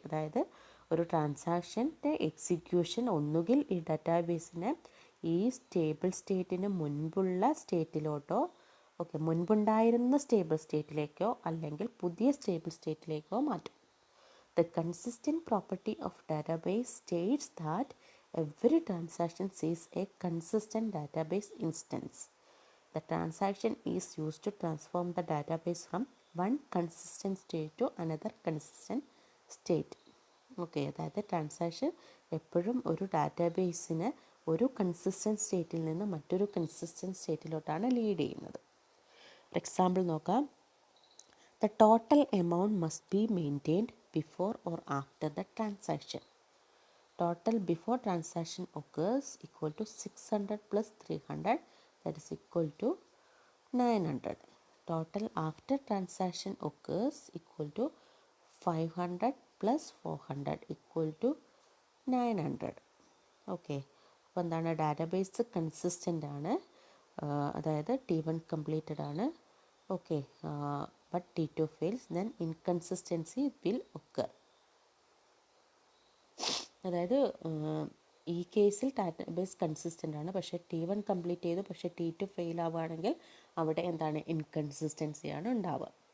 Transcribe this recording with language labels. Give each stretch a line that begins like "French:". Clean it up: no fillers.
Malayalam: അതായത് ഒരു ട്രാൻസാക്ഷൻ്റെ എക്സിക്യൂഷൻ ഒന്നുകിൽ ഈ ഡാറ്റാബേസിനെ ഈ സ്റ്റേബിൾ സ്റ്റേറ്റിന് മുൻപുള്ള സ്റ്റേറ്റിലോട്ടോ മുൻപുണ്ടായിരുന്ന സ്റ്റേബിൾ സ്റ്റേറ്റിലേക്കോ അല്ലെങ്കിൽ പുതിയ സ്റ്റേബിൾ സ്റ്റേറ്റിലേക്കോ മാറ്റും.
English: The consistent property of database states that every transaction sees a consistent database instance. The transaction is used to transform the database from one consistent state to another consistent state. Okay.
Malayalam: അതായത് transaction എപ്പോഴും ഒരു ഡാറ്റാബേസിന് ഒരു consistent സ്റ്റേറ്റിൽ നിന്ന് മറ്റൊരു consistent സ്റ്റേറ്റിലോട്ടാണ് lead ചെയ്യുന്നത്.
English: For example നോക്കാം. The total amount must be maintained before or after the transaction. Total before transaction occurs equal to 600 plus 300, that is equal to 900. Total after transaction occurs equal to 500 plus 400 equal to 900. Okay.
Malayalam: അപ്പോൾ എന്താണ് database consistent ആണ്, അതായത് T1 completed ആണ്. Okay.
English: But T2 fails, then inconsistency will occur.
Malayalam: അതായത് ഈ കേസിൽ database consistent ആണ്, പക്ഷേ T1 കംപ്ലീറ്റ് ചെയ്തു, പക്ഷേ T2 ഫെയിൽ ആവുകയാണെങ്കിൽ അവിടെ എന്താണ് ഇൻകൺസിസ്റ്റൻസിയാണ് ഉണ്ടാവുക.